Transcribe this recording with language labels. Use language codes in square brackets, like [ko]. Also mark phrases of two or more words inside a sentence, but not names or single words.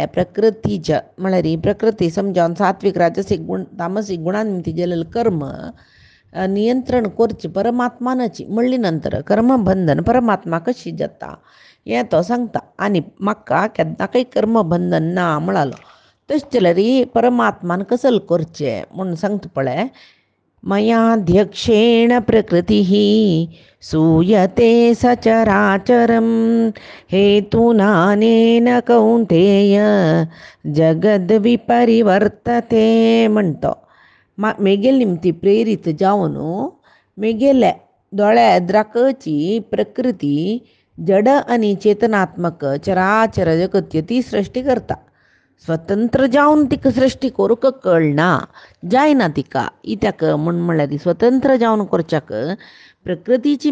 [kok] प्रकृतीच्या म्हळ्यार प्रकृती समजावन सात्वीक राजसीक गूण तामसीक गुणांनी जाल्ले कर्म नियंत्रण करची परमात्मानाची म्हणली नंतर कर्मबंधन परमात्मा कशी जाता हें तो सांगता आनी म्हाका केन्नाकय कर्मबंधन ना म्हणालो तशें जाल्यार परमात्मान कसले करचें म्हूण सांगता पळय [sa] मयाध्यक्षेण प्रकृती सूयते सचराचरं हेतुनानेन कौंतेय [kok] जगद्विपरिवर्तते म्हणतो मेगेल निमती प्रेरीत जावन मेगेले दोळ्या एद्राकची प्रकृती जड आनी चेतनात्मक चराचर जगत्य ती सृश्टी करता स्वतंत्र जावन तिका सृश्टी करूंक कळना जायना तिका इत्याक म्हळ्यार स्वतंत्र जावन करच्याक प्रकृतीची